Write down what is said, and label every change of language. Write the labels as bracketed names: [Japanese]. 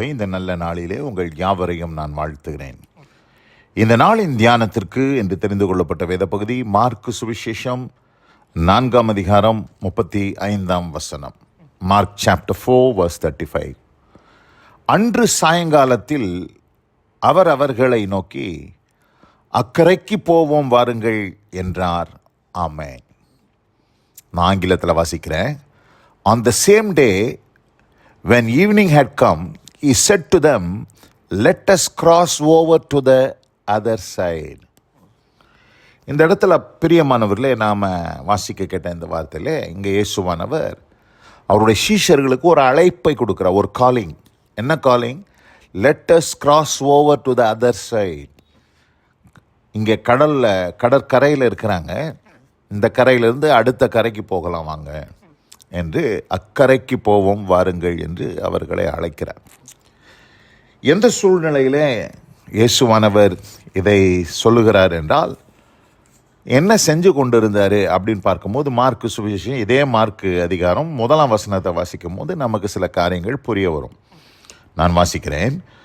[Tamil] இந்த நல்ல நாளிலே உங்கள் யாவரையும் நான் வாழ்த்துகிறேன். இந்த நாளின் தியானத்திற்கு என்று தெரிந்து கொள்ளப்பட்ட வேத பகுதி மார்க்கு சுவிசேஷம் 4 அதிகாரம் 35 மார்க் சாப்டர் 4 verse 35. அன்று சாயங்காலத்தில் அவர் அவர்களை நோக்கி, அக்கரைக்கு போவோம் வாருங்கள் என்றார். ஆமென். நான் ஆங்கிலத்தில் வாசிக்கிறேன். [English] On the same day, when evening had come, he said to them, let us cross over to the other side. [Tamil] இந்த இடத்துல பிரியமானவர்களே, நாம் வாசிக்க கேட்ட இந்த வார்த்தையிலே இங்கே இயேசுவானவர் அவருடைய சீஷர்களுக்கு ஒரு அழைப்பை கொடுக்குறார், ஒரு காலிங். என்ன calling? [English] let us cross over to the other side. [Tamil] இங்கே கடற்கரையில் இருக்கிறாங்க. இந்த கரையிலிருந்து அடுத்த கரைக்கு போகலாம் வாங்க என்று, அக்கரைக்கு போவோம் வாருங்கள் என்று அவர்களை அழைக்கிறார். எந்த சூழ்நிலையிலே இயேசுவானவர் இதை சொல்லுகிறார் என்றால், என்ன செஞ்சு கொண்டிருந்தார் அப்படின்னு பார்க்கும்போது, மார்க்கு சுவிசேஷம் இதே மார்க்கு அதிகாரம் 1 வாசிக்கும் போது நமக்கு சில காரியங்கள் புரிய வரும். நான் வாசிக்கிறேன்.